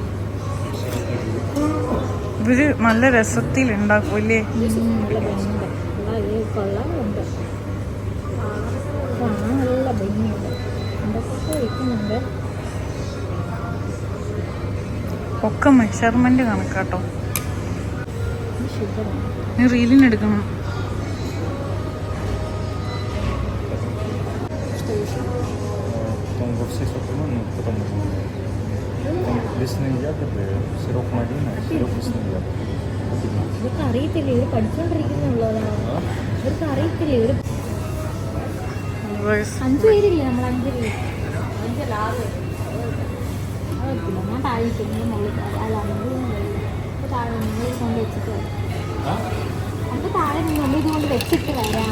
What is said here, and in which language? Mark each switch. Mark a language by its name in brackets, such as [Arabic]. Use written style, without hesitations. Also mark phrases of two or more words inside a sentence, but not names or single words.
[Malayalam] ഇവര് നല്ല രസത്തിൽ ഉണ്ടാക്കും അല്ലേ? കൊള്ളാമുണ്ട്. കാണാൻ നല്ല ഭംഗിയുണ്ട്. എന്തൊക്കെ വയ്ക്കുന്നുണ്ട്. ഒക്കെ മെഷർമെന്റ് കണക്കാട്ടോ. ഷുഗറാണ്. നീ റീലിന് എടുക്കണം. [Russian] Потом во все сухоманы, потом лесные ягоды, сироп малина, сироп лесные ягоды. [Malayalam] ഇവർക്ക് അറിയത്തില്ല, ഇവർ പഠിച്ചോണ്ടിരിക്കുന്നുള്ളതാണ്. ഇവർക്ക് അറിയത്തില്ല. ഇവർ 5 പേരില്ലേ, നമ്മൾ 5 പേര്. 5 ലാഭം അറിയത്തില്ല. ഞാൻ താഴെ നിങ്ങൾ മുകളിൽ അല്ല നിങ്ങൾ താഴെ നിങ്ങൾ കൊണ്ട് വെച്ചിട്ട് നമുക്ക് താഴെ നമ്മൾ ഇതുകൊണ്ട് വെച്ചിട്ട് വരാം.